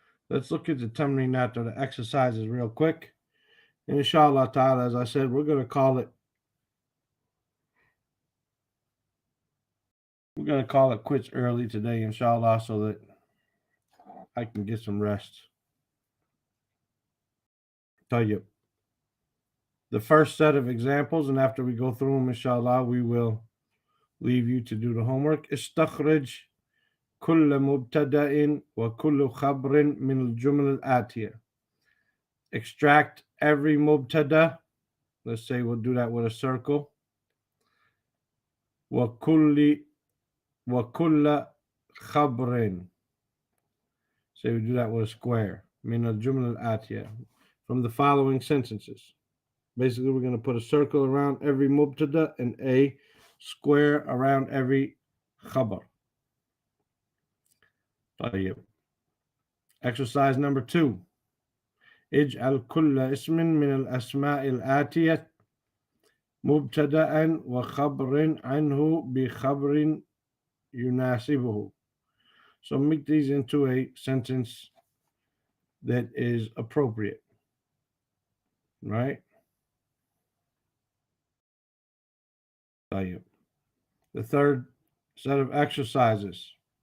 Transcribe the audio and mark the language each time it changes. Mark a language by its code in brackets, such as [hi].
[en] Let's look at the tamrinat or the exercises real quick. And inshallah ta'ala, as I said, we're going to call it quits early today, inshallah, so that I can get some rest. [ar] طيب. [en] The first set of examples, and after we go through them, inshallah, we will leave you to do the homework. [ar] استخرج كل مبتدأ وكل خبر من الجمل الآتية. [en] Extract every mubtada. Let's say we'll do that with a circle. [ar] وكل خبر. [en] Say we do that with a square. [ar] من الجمل الآتية. [en] From the following sentences. Basically, we're going to put a circle around every mubtada and a square around every khabar. طيب. Exercise number 2. [ar] اجعل كل اسم من الأسماء الآتية مبتدأ وخبر عنه بخبر يناسبه. [en] So make these into a sentence that is appropriate. Right? [ar] طيب. [en] The third set of exercises.